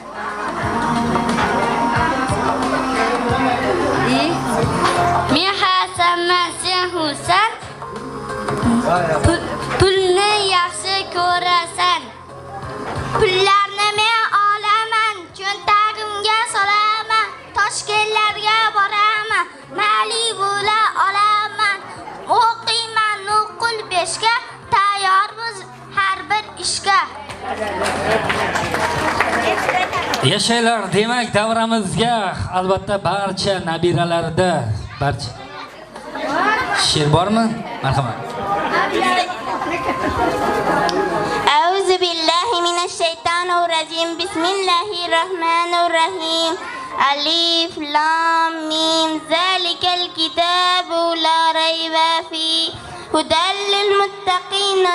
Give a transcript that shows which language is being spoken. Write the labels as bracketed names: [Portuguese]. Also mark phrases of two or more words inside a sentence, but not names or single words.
[Uzbek] men hasanman sen husan pulni yaxshi ko'rasan pullarni men olaman cho'ntagimga solaman Toshkentlarga boraman mali bo'la olaman o'qiyman nuqul beshga tayyormiz har bir ishga Yashaylar demak davramizga albatta barcha nabiralarda barcha she'r bormi? Marhamat. [Arabic] أعوذ بالله من الشيطان الرجيم. بسم الله الرحيم. الم ذلك الكتاب لا ريب فيه هدى للمتقين